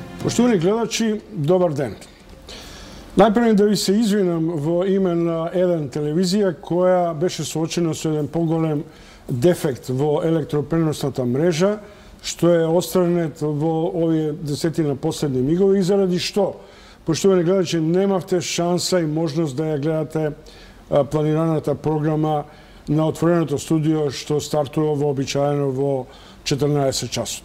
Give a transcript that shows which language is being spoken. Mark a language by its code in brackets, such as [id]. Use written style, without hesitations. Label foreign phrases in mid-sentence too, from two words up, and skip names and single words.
[mk] Поштовани гледачи, добар ден. Најпреј да ви се извинам во име на Еден телевизија која беше соочена со еден поголем дефект во електропреносната мрежа, што е остранет во овие десетина последни мигови и заради што, поштовани гледачи, немавте шанса и можност да ја гледате планираната програма на отвореното студио што стартува вообичаено во 14 часот.